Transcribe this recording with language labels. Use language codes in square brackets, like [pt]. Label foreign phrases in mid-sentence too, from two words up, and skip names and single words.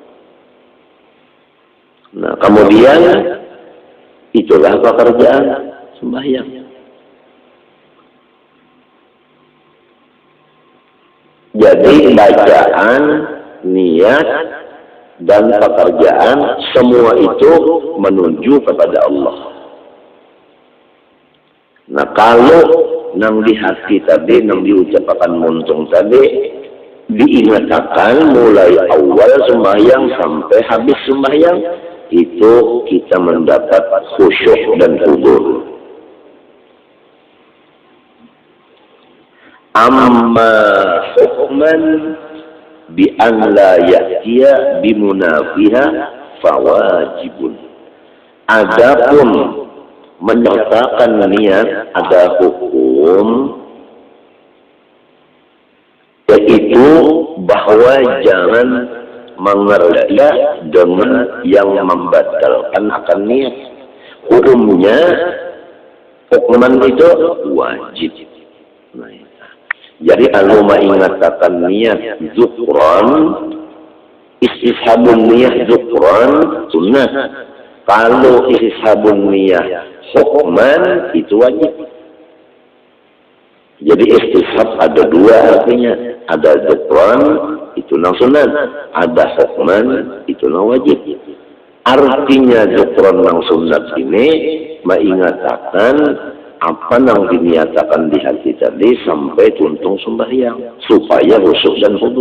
[id] Nah, kemudian itulah pekerjaan sembahyang. Jadi bacaan, niat, dan pekerjaan semua itu menuju kepada Allah. [bjn] Nah, kalau nang di hati tadi, nang diucapkan muntung tadi, diingatkan mulai awal sembahyang sampai habis sembahyang, itu kita mendapat khusyuk dan hudur. [ar] Amma hukman bi an la ya'tiya bimunafiha fawajibun. [id] Adapun menyertakan niat ada hukum, yaitu bahwa jangan mengerja dengan yang membatalkan akan niat. Hukumnya, hukuman itu wajib. Jadi kalau mengatakan niat zukran, [ar] istishabun niat zukran [id] sunnah. Kalau [ar] istishabun niat hukman [id] itu wajib. Jadi istishab ada dua artinya. Ada zukran itu nang sunnah, ada hukman itu nang wajib. [bjn] Artinya zukran nang sunnah ini mengatakan apa yang diniatakan di hati tadi sampai tuntung sembahyang supaya khusyuk dan hudur.